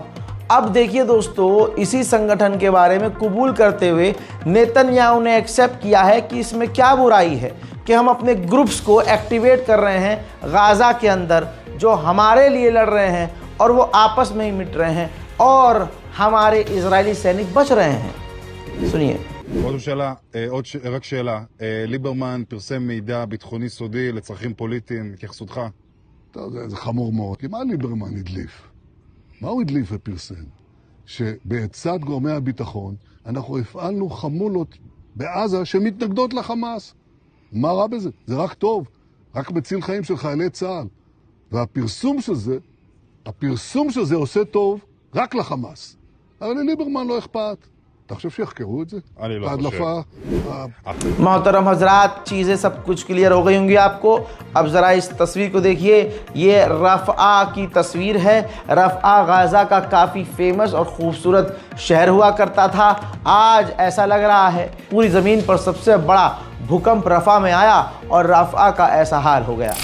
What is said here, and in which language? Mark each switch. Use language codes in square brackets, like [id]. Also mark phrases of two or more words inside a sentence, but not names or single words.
[hi] अब देखिए दोस्तों, इसी संगठन के बारे में कबूल करते हुए नेतन्याहू ने एक्सेप्ट किया है कि इसमें क्या बुराई है कि हम अपने ग्रुप्स को एक्टिवेट कर रहे हैं गाज़ा के अंदर, जो हमारे लिए लड़ रहे हैं और वो आपस में ही मिट रहे हैं और हमारे इजरायली सैनिक बच रहे हैं। सुनिए। [he] רק שאלה, ליברמן פרסם מידע ביטחוני סודי לצרכים פוליטיים, התייחסותך? זה חמור מאוד. כי מה ליברמן הדליף? מה הוא הדליף ופרסם? שבצד גורמי הביטחון אנחנו הפעלנו חמולות בעזה שמתנגדות לחמאס. מה רע בזה? זה רק טוב, רק מציל חיים של חיילי צה"ל. והפרסום של זה עושה טוב רק לחמאס. אבל לליברמן לא אכפת. אתה חושב שיחקרו את זה? אני לא ההדלפה, [hi] मोहतरम हजरात, चीज़ें सब कुछ क्लियर हो गई होंगी आपको। अब ज़रा इस तस्वीर को देखिए, ये रफ़ा की तस्वीर है। रफ़ा गाज़ा का काफ़ी फेमस और ख़ूबसूरत शहर हुआ करता था। आज ऐसा लग रहा है पूरी ज़मीन पर सबसे बड़ा भूकंप रफ़ा में आया और रफ़ा का ऐसा हाल हो गया।